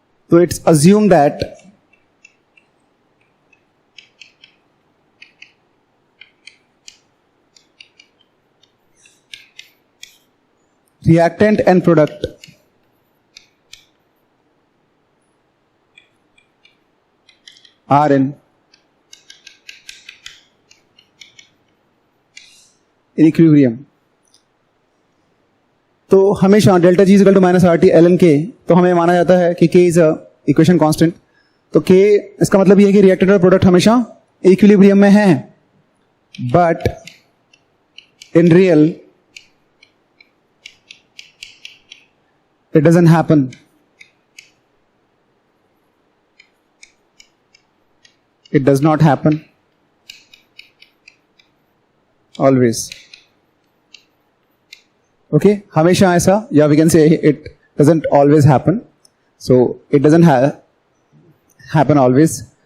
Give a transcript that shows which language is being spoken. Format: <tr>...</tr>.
<en>So it's assumed that reactant and product are in equilibrium.</en> <hi>तो हमेशा delta G equal to minus R T L N के, तो हमें माना जाता है कि</hi> <en>K is a equation constant.</en> <hi>तो के इसका मतलब ये है कि रिएक्टेंट और प्रोडक्ट हमेशा इक्विलिब्रियम में है,</hi> <en>But in real it doesn't happen. It does not happen always. Okay,</en> <hi>हमेशा ऐसा, या</hi> <en>we can say it doesn't always happen. So it doesn't happen always.</en>